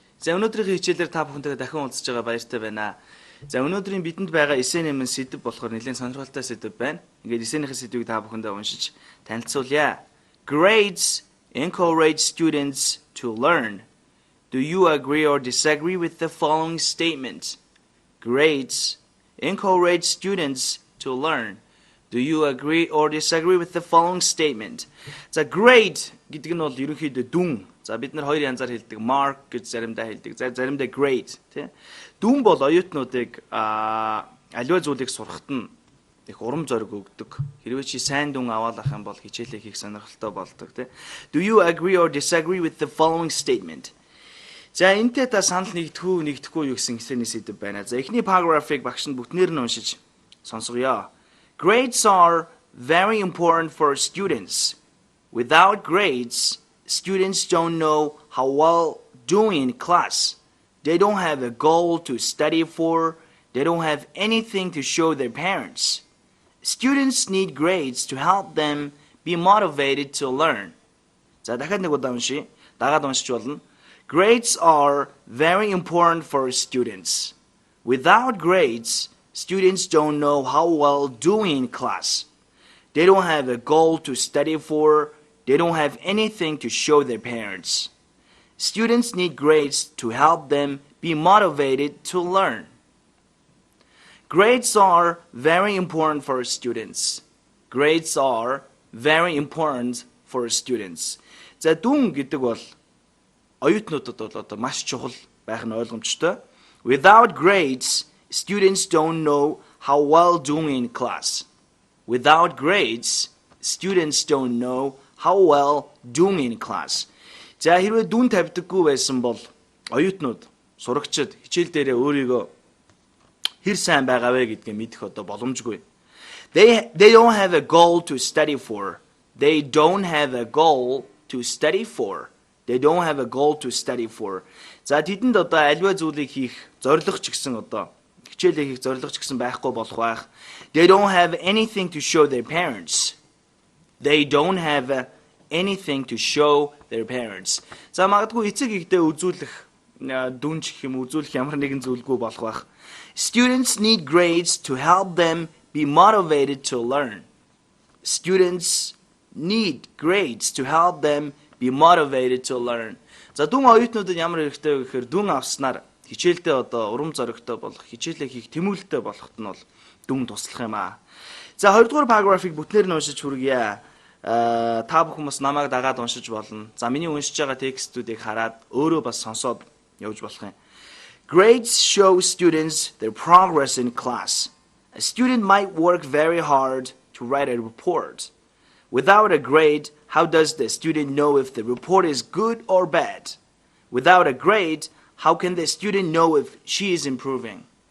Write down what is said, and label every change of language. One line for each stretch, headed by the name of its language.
Mongolian: За өнөөдрийн хичээлээр та бүхэнтэйгээ дахин уулзж байгаа баяртай байна. За өнөөдрийн бидэнд байгаа эссенийн сэдэв болохоор нэлээд сонирхолтой сэдэв байна. Ингээд эссенийхээ сэдвийг та бүхэндээ уншиж танилцуулъя.
English: Grades encourage students to learn. Do you agree or disagree with the following statement? Grades encourage students to learn. Do you agree or disagree with the following statement?
Mongolian: За grade гэдэг нь бол ерөнхийдөө дүн. За бид нар хоёр янзаар хэлдэг. Mark гэж заримдаа хэлдэг. За заримдаа grade, тий. Дүн бол оюутнуудыг аливаа зүйлийг сурахад нь их урам зориг өгдөг. Хэрвээ чи сайн дүн аваалах юм бол хичээлээ хийх сонирхолтой болдог, тий.
English: Do you agree or disagree with the following statement?
Mongolian: За энэтэй та санал нэгдэхгүй юу гэсэн эсэний сэдэв байна. За эхний paragraph-ыг багш нь бүтнээр нь уншиж сонсгоё.
English: Grades are very important for students. Without grades, students don't know how well doing in class. They don't have a goal to study for. They don't have anything to show their parents. Students need grades to help them be motivated to learn.
Mongolian: За дахиад нэг удаа уншия. Дагаад уншиж болно.
English: Grades are very important for students. Without grades, students don't know how well doing in class. They don't have a goal to study for. They don't have anything to show their parents. Students need grades to help them be motivated to learn. Grades are very important for students. Grades are very important for students.
Mongolian: За дүн гэдэг бол оюутнуудад бол одоо маш чухал байх нь ойлгомжтой.
English: Without grades, students don't know how well doing in class. Without grades, students don't know how well doing in class.
Mongolian: За хэрвээ дүн тавьдаггүй байсан бол оюутнууд, сурагчид хичээл дээрээ өөрийгөө хэр сайн байгаа вэ гэдгээ мэдэх одоо боломжгүй.
English: They don't have a goal to study for. They don't have a goal to study for. They don't have a goal to study for.
Mongolian: За тэдэнд одоо альва зүйлийг хийх зорилго ч гэсэн одоо хичээлээ хийх зорилго ч гэсэн байхгүй болох байх.
English: They don't have anything to show their parents. They don't have anything to show their parents.
Mongolian: За магадгүй эцэг ихтэй үзүүлэх дүнч гэх юм үзүүлэх ямар нэгэн зүйлгүй болох байх.
English: Students need grades to help them be motivated to learn. Students need grades to help them be motivated to learn.
Mongolian: За дүн оюутнуудад ямар хэрэгтэй вэ гэхээр дүн авснаар хичээлдээ одоо урам зоригтой болох, хичээлээ хийх тэмүүлэлтэй болоход нь бол дүн туслах юм аа. За 2 дугаар paragraph-ыг бүтнээр нь уншиж хүргье. Та бүхэн бас намайг дагаад уншиж болно. За миний уншиж байгаа текстүүдийг хараад өөрөө бас сонсоод явж болох юм.
English: Grades show students their progress in class. A student might work very hard to write a report. Without a grade, how does the student know if the report is good or bad? Without a grade, how can the student know if she is improving?